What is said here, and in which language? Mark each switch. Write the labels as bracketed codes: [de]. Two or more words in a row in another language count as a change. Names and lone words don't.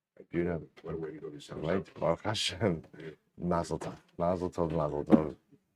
[en] Beautiful. What a way to go to Shabbat. Right? [he] ברוך השם. מזל טוב. מזל טוב. מזל טוב.